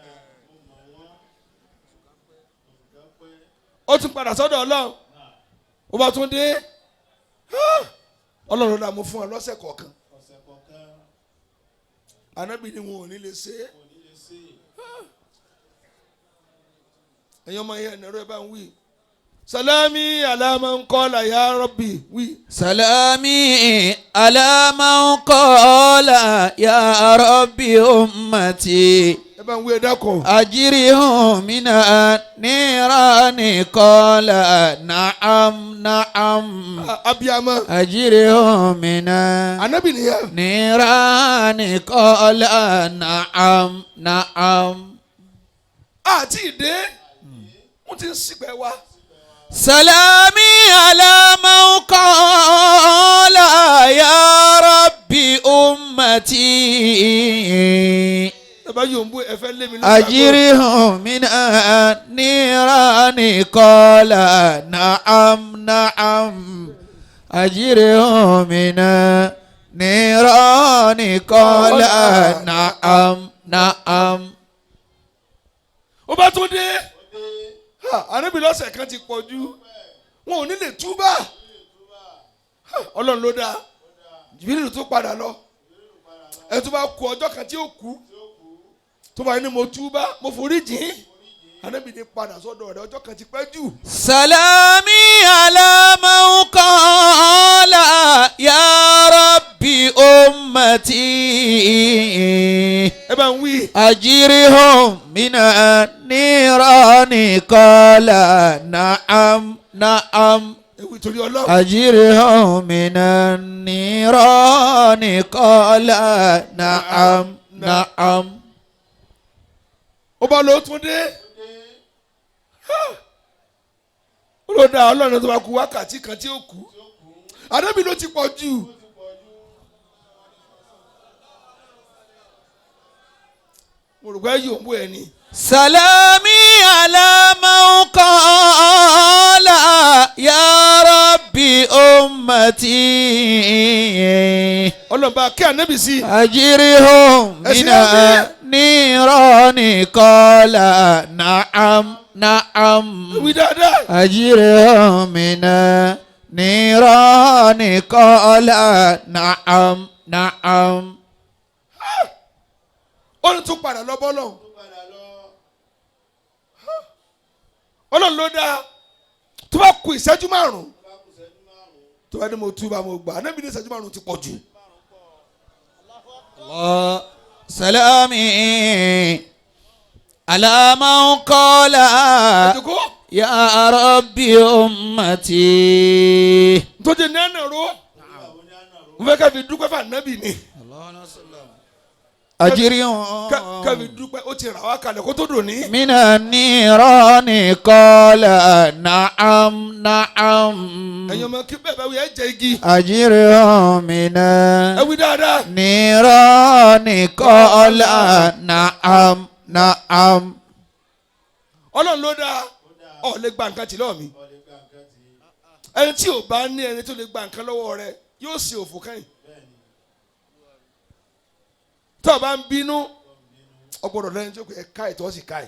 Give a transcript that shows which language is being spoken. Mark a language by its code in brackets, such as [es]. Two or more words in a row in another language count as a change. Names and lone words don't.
[yo] ó tún padà sọ́dọ̀ Ọlọ́run ó bá tún dé Ọlọ́run náà mo fún ọ lọ́sẹ̀ kọ̀ọ̀kan ànábì ni wọn ò ní lè ṣe é ẹ̀yin ọmọ yẹn ẹ̀rọ ẹ̀ bá ń wí [ar] سلامي على من قال يا ربي [yo] wí. [ar] سلامي على من قال يا ربي أمتي. [yo] ẹ bá ń wí ẹ dákun. [ar] أجرهم من النيران قال نعم. abiyama. أجرهم من. [yo] anabi nìyẹn. [ar] النيران قال نعم. [yo] àti ìdè wọ́n ti ń sípẹ́ wá. [ar] سلامي على من قال يا ربي أمتي. أجرهم من النيران قال نعم. أجرهم من النيران قال نعم. [yo] ó bá tún dé ànábì lọ́sẹ̀ kan ti pọ̀ jù wọn ò ní lè túbà Ọlọ́run ló dáa jìbìrì tó padà lọ ẹ tó bá kú ọjọ́ kan tí ó kú tó bá ní mo túbà mo forí jìn ànábì ní padà sọ́dọ̀ rẹ̀ ọjọ́ kan ti pẹ́ jù. [ar] سلامي على من قال يا ربي أمتي. [yo] ẹ bá ń wí. [ar] أجرهم من النيران قال نعم. [yo] ewu ìtòrí Ọlọ́run. [ar] أجرهم من النيران قال نعم. [yo] ó bá lọ tún dé ó lọ dá Ọlọ́run tó bá kú wákàtí kan tí ó kú ànábì ló ti pọ̀ jù. mo rò pé yóò mú ẹ ní. [ar] سلامي على من قال يا ربي أمتي. [yo] Ọlọ́run bá kí ànábì sí. [ar] أجرهم من النيران قال نعم. [yo] wí dáadáa. [ar] أجرهم من النيران قال نعم. [yo] ó ní tún padà lọ bọ́lọ̀ Ọlọ́run ló dá tó bá kù ìṣẹ́jú 5 tó bá ní mo túbà mo gbà Ànábì ní ìṣẹ́jú 5 ti pọ̀ jù. [ar] سلامي على من قال يا ربي أمتي. [yo] tó jẹ́ nánà ro mo fẹ́ ká fi dúpẹ́ fún Ànábì ni. [ar] أجرهم [yo] ká fi dúpẹ́ ó ti rà wá kalẹ̀ kó tó dùn ní. [ar] من النيران قال نعم نعم. [yo] ẹ̀yin ọmọ kí bẹ́ẹ̀ bá wí ẹ jẹ igi. [ar] أجرهم من [yo] ẹ wí dáadáa. [ar] النيران قال نعم نعم. [yo] Ọlọ́run ló dá ọ lè gba nǹkan tì lọ́wọ́ mi. ẹni tí ò bá ní ẹni tó lè gba nǹkan lọ́wọ́ rẹ yóò ṣe òfò kẹ́yìn. tó o bá ń bínú ọgbọ́dọ̀ lẹ́yìn tó kẹ́ káì tó sì káì.